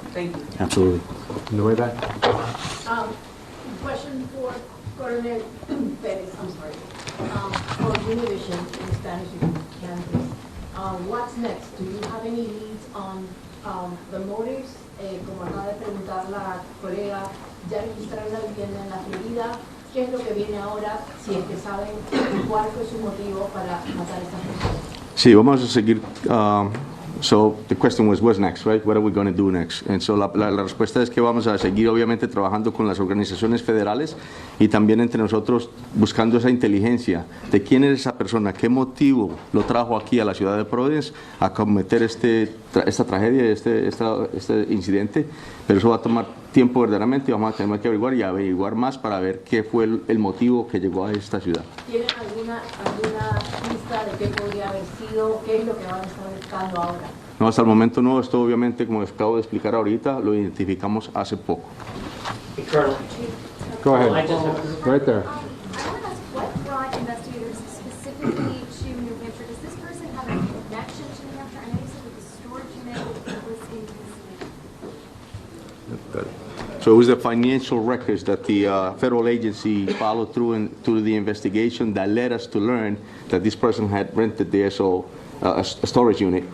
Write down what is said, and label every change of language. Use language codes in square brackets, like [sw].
[en] Thank you. Absolutely. In the way back. Question for Coronel Perez, I'm sorry. For Univision in Spanish and Kansas, what's next? Do you have any leads on the motives [es] como acaba de preguntar la colega, ya registraron la vivienda en la Florida. ¿Qué es lo que viene ahora, si es que saben cuál fue su motivo para matar a estas personas? Sí, vamos a seguir. [en] So the question was, what's next, right? What are we going to do next? And so [es] la respuesta es que vamos a seguir obviamente trabajando con las organizaciones federales y también entre nosotros buscando esa inteligencia de quién es esa persona, qué motivo lo trajo aquí a la ciudad de Providence a cometer esta tragedia, este incidente. Pero eso va a tomar tiempo verdaderamente y vamos a tener que averiguar más para ver qué fue el motivo que llegó a esta ciudad. ¿Tienen alguna pista de qué podría haber sido? ¿Qué es lo que van a estar buscando ahora? No, hasta el momento no. Esto obviamente, como acabo de explicar ahorita, lo identificamos hace poco. [en] Colonel. Go ahead. Right there. I want to ask, what brought investigators specifically to New Hampshire? Does this person have a connection to New Hampshire? I know you said that the storage unit was in Pennsylvania. So it was the financial records that the federal agency followed through the investigation that led us to learn that this person had rented there, so a storage unit.